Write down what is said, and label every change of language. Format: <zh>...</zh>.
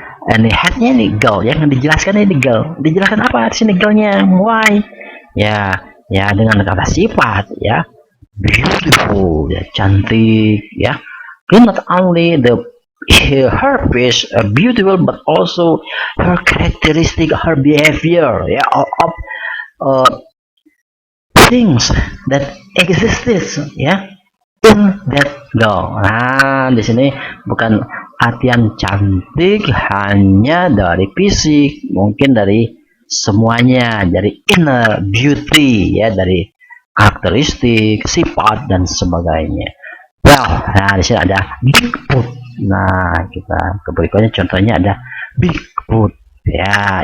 <id>Ini headnya ini girl, yang dijelaskan ini girl. Dijelaskan apa di sini girlnya? Why? Ya, ya dengan kata sifat ya. Beautiful ya, cantik ya.</id> <en>Not only her face beautiful, but also her characteristic, her behavior ya, of things that exists ya in that girl.</en> <id>Nah, di sini bukan artian cantik hanya dari fisik, mungkin dari semuanya, dari inner beauty ya, dari karakteristik, sifat dan sebagainya. Well, nah di sini ada Bigfoot. Nah, kita ke berikutnya, contohnya ada Bigfoot ya.</id>